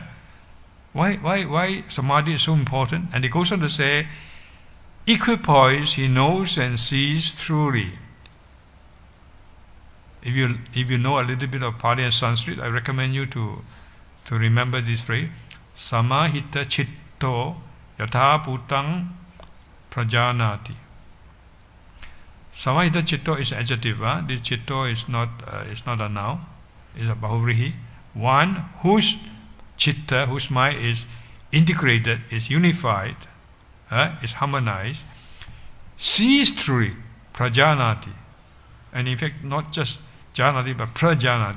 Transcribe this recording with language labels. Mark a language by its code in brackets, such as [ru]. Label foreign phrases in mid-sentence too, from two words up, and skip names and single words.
[en] Why samadhi is so important? And it goes on to say, equipoise, he knows and sees truly. If you know a little bit of Pali and Sanskrit, I recommend you to remember this phrase: [pi] Samahita chitto yatha bhutang prajanati. Samahita chitto [en] is adjective. This chitto is not a noun. It's a bahuvrihi. One whose chitta, whose mind is integrated, is unified, is harmonized, sees truly, prajanati. And in fact, not just janati, but prajanati.